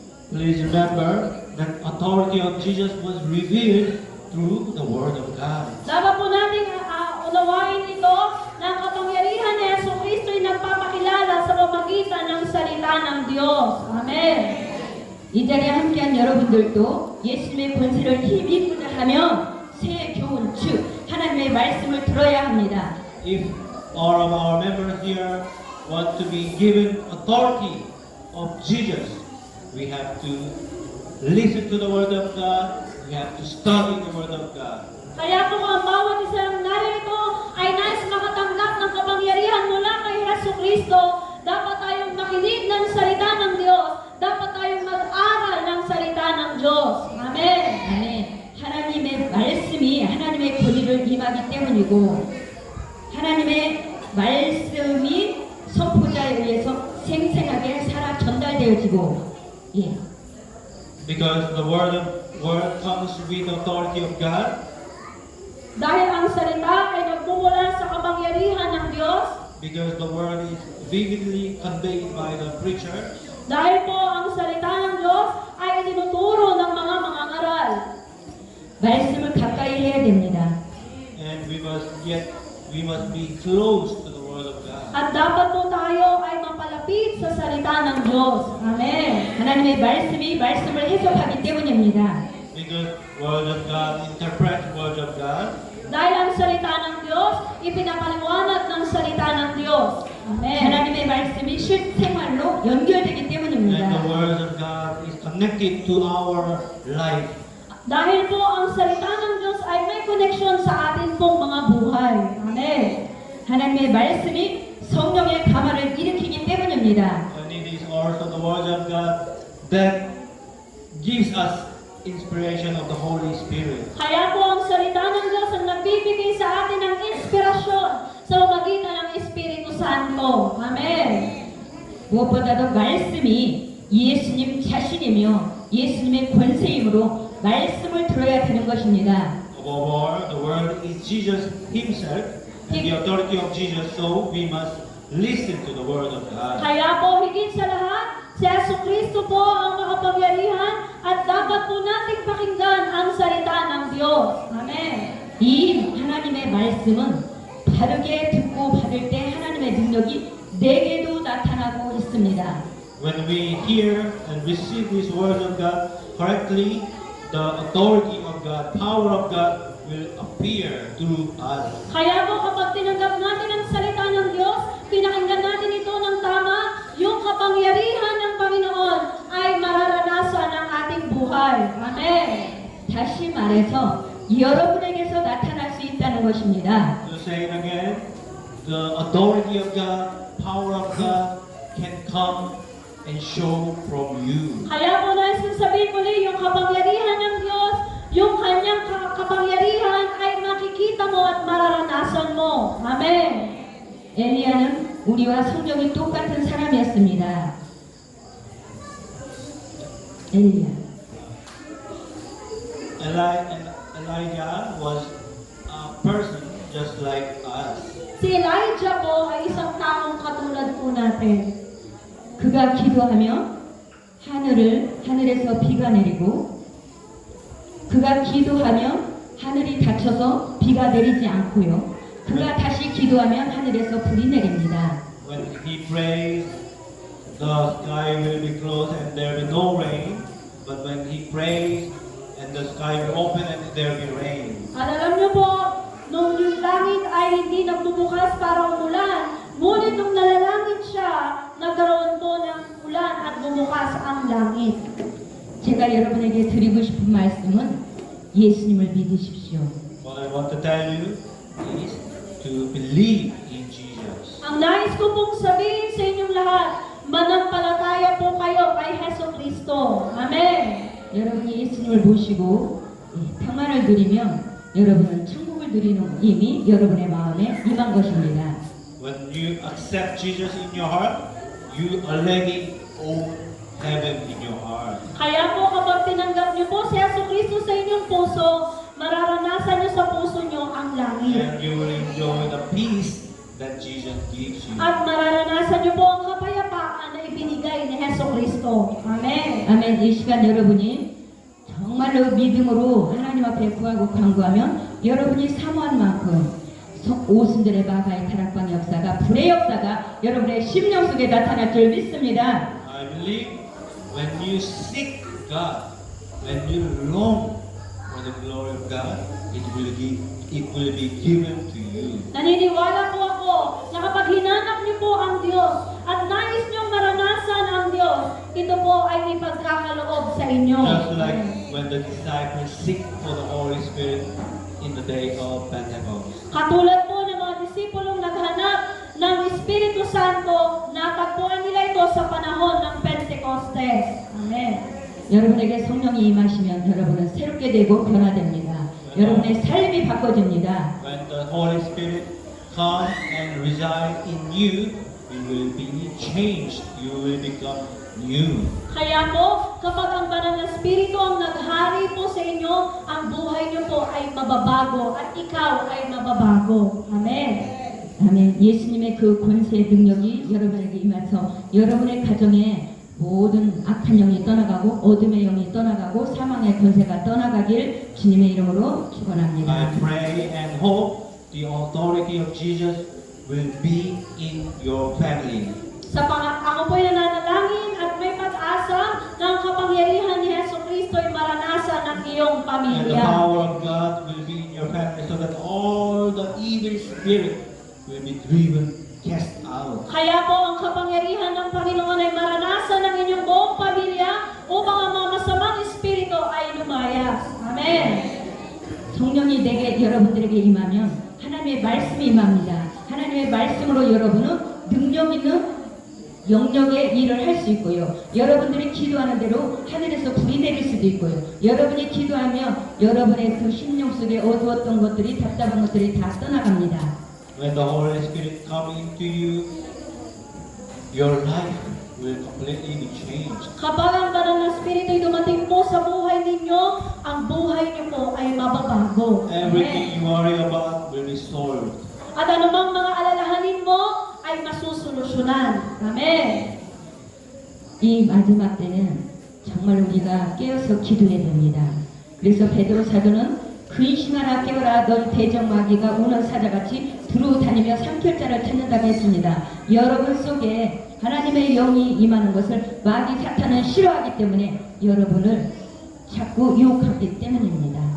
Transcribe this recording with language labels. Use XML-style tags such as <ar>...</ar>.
<en>Please remember that authority of Jesus was revealed through the Word of God.</en> <tl>Dapat po natin unawain ito na ang kapangyarihan ni Jesucristo ay nagpapakilala sa pamagitan ng salita ng Diyos. Amen.</tl> <ko>이 자리에 함께한 여러분들도 예수님의 권세를 힘입고자 하면 새 교훈, 즉 하나님의 말씀을 들어야 합니다.</ko> <en>If all of our members here want to be given authority of Jesus, we have to listen to the Word of God, we have to study the Word of God.</en> <tl>Kaya kung ang bawat isang narito ay nais makatanggap ng kapangyarihan mula kay Jesucristo, dapat tayong makinig ng salita ng Diyos. Dapat tayong mag-aral ng salita ng Diyos. Amen.</tl> <ko>아멘. 하나님의 말씀이 하나님의 권위를 임하기 때문이고 하나님의 말씀이 선포자에 의해서 생생하게 살아 전달되어지고 예.</ko> <en>Because the word comes with the authority of God.</en> <tl>Dahil ang salita ay nagmumula sa kapangyarihan ng Diyos.</tl> <en>Because the word is vividly conveyed by the preacher.</en> <tl>Dahil po ang salita ng Diyos ay itinuturo ng mga mangangaral.</tl> <ko>말씀을 가까이 해야 됩니다.</ko> <en>And we must be close to the Word of God.</en> <tl>At dapat po tayo ay mapalapit sa salita ng Diyos. Amen.</tl> <ko>하나님의 말씀을 해석하기 때문입니다.</ko> <en>Because Word of God interprets Word of God.</en> <tl>Dahil ang salita ng Diyos, ipinapaliwanag ng salita ng Diyos. Amen.</tl> <ko>하나님의 말씀이 실생활로 연결되기</ko> <en>And the</en> <ko>때문입니다.</ko> <en>Word of God is connected to our life.</en> <tl>Dahil po ang salita ng Diyos ay may connection sa atin pong mga buhay. Amen.</tl> <ko>하나님의 말씀이 성령의 감화를 일으키기 때문입니다.</ko> <en>And it is also the Word of God that gives us inspiration of the Holy Spirit.</en> <tl>Kaya po ang salita ng Diyos ang nagbibigay sa atin ng inspirasyon sa pamagitan ng Espiritu Santo. Amen.</tl> <ko>무엇보다도 말씀이 예수님 자신이며 예수님의 권세이므로 말씀을 들어야 되는 것입니다.</ko> <en>Above all, the Word is Jesus Himself and the authority of Jesus, so we must listen to the Word of God.</en> <tl>Kaya po higit sa lahat, si Jesucristo po ang makapangyarihan at dapat po nating pakinggan ang salita ng Diyos. Amen.</tl> <ko>이 하나님의 말씀은 바르게 듣고 받을 때 하나님의 능력이 내게도 나타나고 있습니다.</ko> <en>When we hear and receive this Word of God correctly, the authority of God, power of God will appear through us.</en> <tl>Kaya po kapag tinanggap natin ang salita ng Diyos, pinakinggan natin ito ng tama, yung kapangyarihan ng Panginoon ay mararanasan ng ating buhay. Amen.</tl> <ko>다시 말해서 여러분에게서 나타날 수 있다는 것입니다.</ko> <en>To say it again, the authority of God, power of God can come and show from you.</en> <tl>Kaya po nais kong sabihin muli, yung kapangyarihan ng Diyos, yung kanyang kapangyarihan ay makikita mo at mararanasan mo. Amen.</tl> <ko>엘리야는 우리와 성격이 똑같은 사람이었습니다. 엘리야.</ko> <en>Elijah was a person just like us.</en> <tl>Si Elijah po ay isang taong katulad po natin.</tl> <ko>그가 기도하며 하늘에서 비가 내리고 그가 기도하며 하늘이 닫혀서 비가 내리지 않고요. 그가 다시 기도하면 하늘에서 불이 내립니다.</ko> <en>When he prays, the sky will be closed and there will be no rain. But when he prays, and the sky will open and there will be rain.</en> <tl>At alam niyo po, nung yung langit ay hindi nagbubukas para umulan, ngunit nung nalalangit siya, nagkaroon po ng ulan at bumukas ang langit.</tl> <ko>제가 여러분에게 드리고 싶은 말씀은 예수님을 믿으십시오.</ko> <en>What I want to tell you is to believe in Jesus.</en> <tl>Ang nais ko pong sabihin sa inyong lahat, manampalataya po kayo kay Jesucristo. Amen.</tl> <ko>여러분이 예수님을 모시고 평안을 누리면 여러분은 천국을 누리는 힘이 여러분의 마음에 임한 것입니다.</ko> <en>When you accept Jesus in your heart, you already own heaven in your heart.</en> <tl>Kaya po kapag tinanggap niyo po si Jesucristo sa inyong puso, mararanasan niyo sa puso niyo ang langit.</tl> <en>And you will enjoy the peace that Jesus gives you.</en> <tl>At mararanasan niyo po ang kapayapaan na ibinigay ni Jesucristo. Amen.</tl> <ko>아멘. 이 시간 여러분이 정말로 믿음으로 하나님 앞에 구하고 간구하면 여러분이 사모한 만큼 오순절의 마가의 다락방 역사가 불의 역사가 여러분의 심령 속에 나타날 줄 믿습니다.</ko> <en>I believe when you seek God, when you long for the glory of God, it will be given to you.</en> <tl>Naniniwala po ako na kapag hinanap niyo po ang Diyos at nais niyong maranasan ang Diyos, ito po ay ipagkakaloob sa inyo.</tl> <en>Just like when the disciples seek for the Holy Spirit in the day of Pentecost.</en> <tl>Katulad po ng mga disipulong naghanap ng Espiritu Santo, natagpuan nila ito sa panahon ng Pentecostes. Amen.</tl> <ko>여러분에게 성령이 임하시면 여러분은 새롭게 되고 변화됩니다. 여러분의 삶이 바꿔집니다.</ko> <en>When the Holy Spirit comes and resides in you, you will be changed. You will become new.</en> <tl>Kaya po, kapag ang banal na Espiritu ang naghari po sa inyo, ang buhay niyo po ay mababago at ikaw ay mababago. Amen.</tl> <ko>아멘. 예수님의 그 권세의 능력이 여러분에게 임해서 여러분의 가정에 모든 악한 영이 떠나가고 어둠의 영이 떠나가고 사망의 권세가 떠나가길 주님의 이름으로 축원합니다.</ko> <en>I pray and hope the authority of Jesus will be in your family.</en> <tl>Ako po'y nananalangin at may pag-asa na ang kapangyarihan ni Jesucristo ay maranasan ng iyong</tl> <en>And the</en> <tl>pamilya.</tl> <en>power of God will be in your family so that all the evil spirit will be driven, cast out.</en> <tl>Kaya po ang kapangyarihan ng Panginoon ay maranasan ng inyong buong pamilya upang ang mga masamang espiritu ay lumayas. Amen.</tl> <ko>성령이 내게 여러분들에게 임하면 하나님의 말씀이 임합니다. 하나님의 말씀으로 여러분은 능력 있는 영역의 일을 할 수 있고요. 여러분들이 기도하는 대로 하늘에서 불이 내릴 수도 있고요. 여러분이 기도하면 여러분의 그 심령 속에 어두웠던 것들이 답답한 것들이 다 떠나갑니다.</ko> <en>When the Holy Spirit comes into you, your life will completely be changed.</en> <tl>Kapag ang banal na espiritu ay dumating po sa buhay ninyo, ang buhay niyo po ay mababago.</tl> <en>Everything you worry about will be solved.</en> <tl>At anumang mga alalahanin mo ay masusolusyonan. Amen.</tl> <ko>이 마지막 때는 정말 우리가 깨어서 기도해야 됩니다. 그래서 베드로 사도는 근심하라 깨어라 넌 대적 마귀가 우는 사자같이 두루 다니며 삼킬자를 찾는다고 했습니다. 여러분 속에 하나님의 영이 임하는 것을 마귀 사탄은 싫어하기 때문에 여러분을 자꾸 유혹하기 때문입니다.</ko>